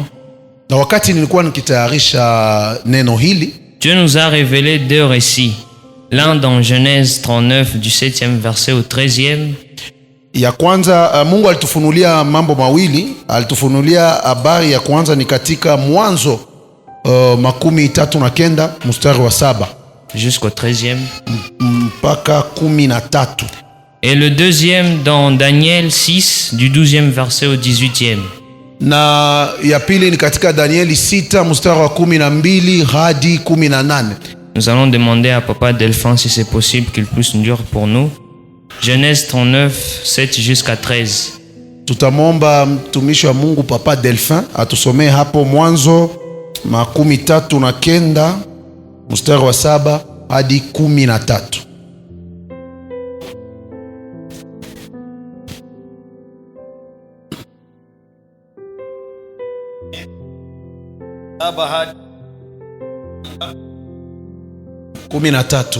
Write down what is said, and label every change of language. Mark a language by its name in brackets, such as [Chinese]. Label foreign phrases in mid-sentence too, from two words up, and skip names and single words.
[Swahili] na wakati nilikuwa nikitayarisha neno hili, [French] Dieu nous a révélé 2 récits. L'un dans Genèse 39 du 7e verset au 13e [Swahili] Ya kwanza, Mungu alitufunulia mambo mawili. Alitufunulia habari ya kwanza ni katika Mwanzo 39 mstari wa 7 [French] jusqu'au 13e. [Swahili] mpaka 13. [French] Et le deuxième dans Daniel 6 du 12e verset au 18e. [Swahili] Na ya pili ni katika Danieli 6 mstari wa 12 hadi 18. [French] Nous allons demander à Papa Delphin si c'est possible qu'il puisse nous lire pour nous. Genèse 39, 7 jusqu'à 13. [Swahili] Tutamwomba mtumishi wa Mungu Papa Delphin atusomee hapo Mwanzo 39 mstari wa 7 hadi 13. Kumi na tatu.